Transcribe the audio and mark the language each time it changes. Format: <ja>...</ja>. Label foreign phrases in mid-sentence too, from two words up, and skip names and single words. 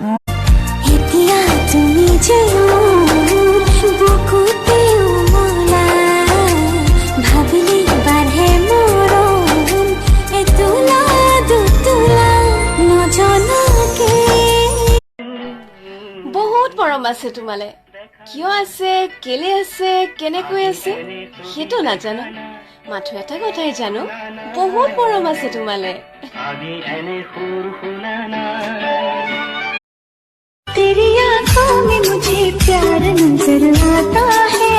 <as>এতিয়া তুমি যে বুকুতে উমলা ভাবিলি বাঢ়ে মৰম এতোলা দুতোলা নজনাকে বহুত মৰম আছে তোমালে কিয় আছে কেলে আছে কেনেকৈ আছে সেইটো নাজানো মাথো এটা কথাই জানো বহুত মৰম আছে তোমালে</as> <hi>तेरी आंखों में मुझे प्यार नजर आता है</hi>